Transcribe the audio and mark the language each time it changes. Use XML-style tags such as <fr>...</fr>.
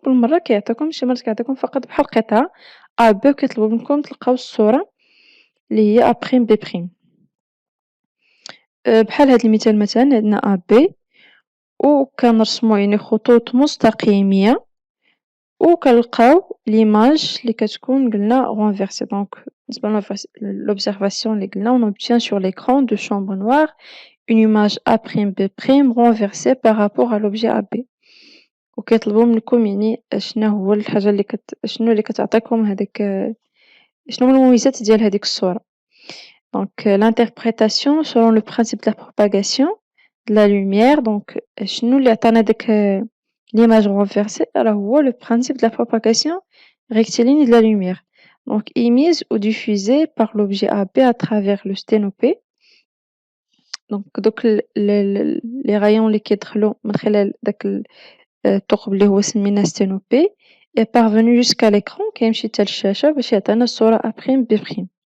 <ar>كل مرة كيعطيكم شي مرات كيعطيكم فقط بحال قطعة ا بي، وكيطلبوا منكم تلقاو الصورة اللي هي ا بريم بي بريم. بحال هاد المثال مثلا عندنا ا بي وكنرسمو يعني خطوط مستقيمية، وكنلقاو ليماج اللي كتكون قلنا رونفيرسي. دونك بالنسبة لوبزيرفاسيون اللي قلنا</ar> <fr>on obtient sur l'écran de chambre noire une image A', B' renversée par rapport à l'objet AB.</fr> <ar>وكيطلبوا منكم يعني شنو هو الحاجة اللي شنو اللي كتعطيكم هذيك، شنو هما المميزات ديال هذيك الصورة.</ar> <fr>Donc l'interprétation selon le principe de la propagation de la lumière. Donc</fr> <ar>شنو اللي عطانا ديك</ar> <fr>l'image renversée؟</fr> <ar>راه هو</ar> <fr>le principe de la propagation rectiligne de la lumière. Donc émise ou diffusée par l'objet AB à travers le sténopé.</fr> <ar>Donc دوك les rayons اللي كيدخلوا من خلال داك الثقب اللي هو سميناه ستينوبي</ar> <fr>est parvenu jusqu'à l'écran،</fr> <ar>كيمشي حتى للشاشة باش يعطينا الصورة A', B'.</ar>